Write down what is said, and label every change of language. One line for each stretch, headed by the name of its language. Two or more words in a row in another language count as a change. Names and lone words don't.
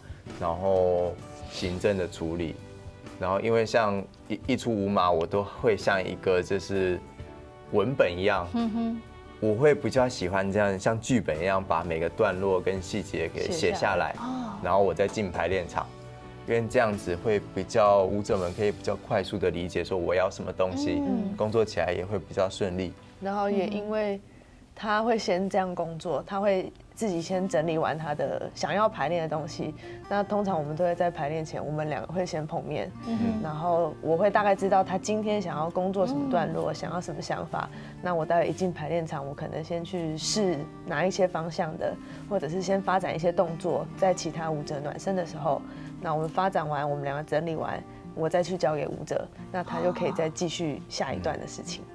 Chinese: 然後行政的處理，然後因為像一出舞碼，我都會像一個就是文本一樣，我會比較喜歡這樣像劇本一樣，把每個段落跟細節給寫下來，然後我再進排練場，因為這樣子會比較舞者們可以比較快速的理解說我要什麼東西，工作起來也會比較順利。然後也因為他會先這樣工作，他會自己先整理完他的想要排练的东西。那通常我们都会在排练前，我们两个会先碰面，然后我会大概知道他今天想要工作什么段落，想要什么想法。那我待会一进排练场，我可能先去试哪一些方向的，或者是先发展一些动作，在其他舞者暖身的时候，那我们发展完，我们两个整理完，我再去交给舞者，那他就可以再继续下一段的事情。